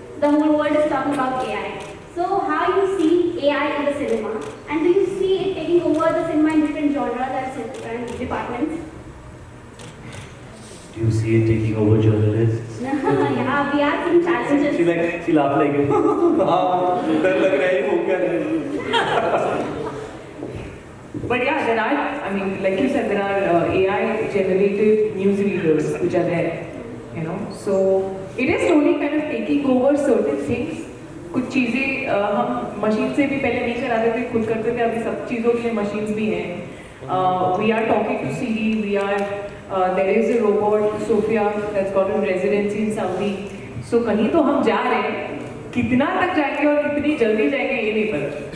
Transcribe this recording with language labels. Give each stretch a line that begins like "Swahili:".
English: The whole world is talking about AI. So how you see AI in the cinema, and do you see it taking over the cinema in different genres and departments? Do you see it taking over journalists? Yeah, we are seeing challenges. She laughed like it.
Hindi: हाँ डर लग रहा है वो क्या है?
English: But yeah, there are, I mean, like you said, there are AI-generated news readers which are there, you know. So it is slowly kind of taking over certain things.
Hindi: कुछ चीज़ें हम मशीन से भी पहले नहीं कराते थे, खुद करते थे। अभी सब चीज़ों के लिए मशीन्स भी हैं।
English: We are talking to Siri. We are there is a robot, Sophia, that's got a residency in Saudi.
Hindi: So कहीं तो हम जा रहे हैं, कितना तक जाएंगे और कितनी जल्दी जाएंगे ये नहीं पता।